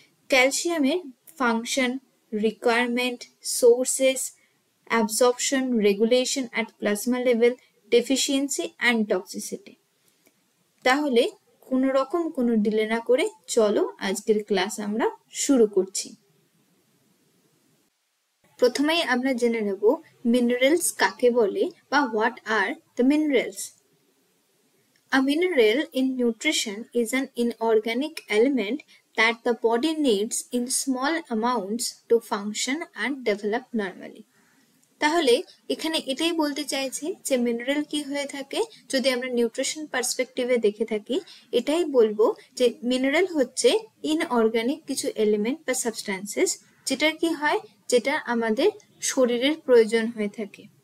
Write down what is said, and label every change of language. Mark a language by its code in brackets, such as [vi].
[bn] ক্যালসিয়ামের function, requirement, sources, absorption, regulation at plasma level, deficiency and toxicity. তাহলে কোনো রকম কোনো ডিলে না করে চলো আজকের ক্লাস আমরা শুরু করছি। প্রথমেই আমরা জেনে নেব মিনারেলস কাকে বলে বা [en] What are the minerals. A mineral in nutrition is an inorganic element that the body needs in small amounts to function and develop normally. [bn] তাহলে এখানে এটাই বলতে চাইছে যে মিনারেল কি হয়ে থাকে, যদি আমরা নিউট্রিশন পার্সপেক্টিভে দেখে থাকি এটাই বলবো যে মিনারেল হচ্ছে ইনঅর্গানিক কিছু এলিমেন্ট বা সাবস্ট্যান্সেস, যেটার কি হয়, যেটা আমাদের শরীরের প্রয়োজন হয়ে থাকে।